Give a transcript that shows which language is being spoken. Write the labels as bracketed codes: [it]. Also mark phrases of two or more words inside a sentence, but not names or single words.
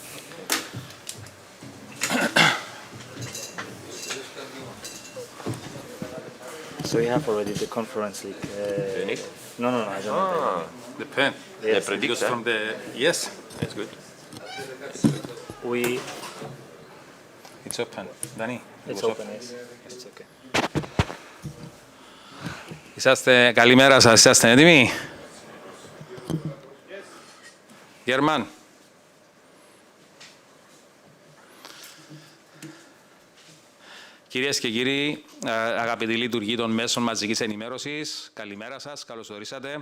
[en] So you have already the conference league. Do you need? No, I don't need The pen. Yes. The predecessor from the... Yes, that's good. It's open. Danny? It's open, yes. It's okay. [el] Καλημέρα σας, είσαστε έτοιμοι? Γερμαν. Κυρίες και κύριοι, αγαπητοί λειτουργοί των μέσων μαζικής ενημέρωσης, καλημέρα σας, καλώς ορίσατε.